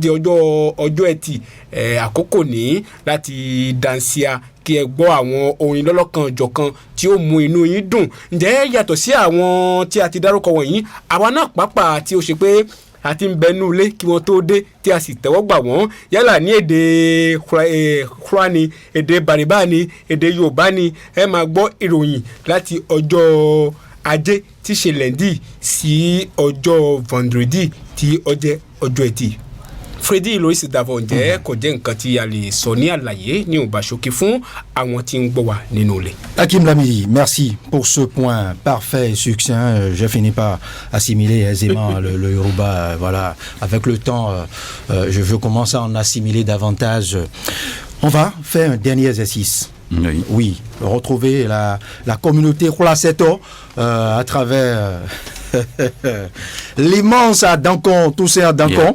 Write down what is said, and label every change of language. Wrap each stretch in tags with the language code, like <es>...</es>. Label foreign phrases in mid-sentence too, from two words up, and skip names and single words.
<yo>di ọjọ́ ẹtì àkókò ní láti dansia kí ẹ gbọ́ àwọn orin lọ́lọ́kan jọ̀kan tí ó mú inú yín dùn ǹjẹ́ yàtọ̀ sí àwọn tí a ti dárúkọ wọ̀nyí àwa náà pàápàá tí ó ṣe pé àti ń bẹnu ilé kí wọ́n tó dé tí a sì tẹ́wọ́ gbà wọ́n yálà ní èdè Hausa ni èdè Bariba ni èdè Yorùbá ni ẹ máa gbọ́ ìròyìn láti ọjọ́ ajé tí ṣe lẹ́ndì sí ọjọ́ vendredi tí ó jẹ́ ọjọ́ ẹtì. Freddy Loris Dabo ǹjẹ́ kò jẹ́ nǹkan tí a lè sọ ní àlàyé ní òbáṣókí fún àwọn tí ń gbọ́ wa nínú ilé.</yo> <fr>Hakim Lamidi, merci pour ce point parfait et succinct. Je finis par assimiler aisément le Yoruba. Voilà, avec le temps, je veux commencer à en assimiler davantage. On va faire un dernier exercice. Oui, retrouver la communauté Khulaseto à travers l'immense Adankon, Toussaint Adankon.</fr>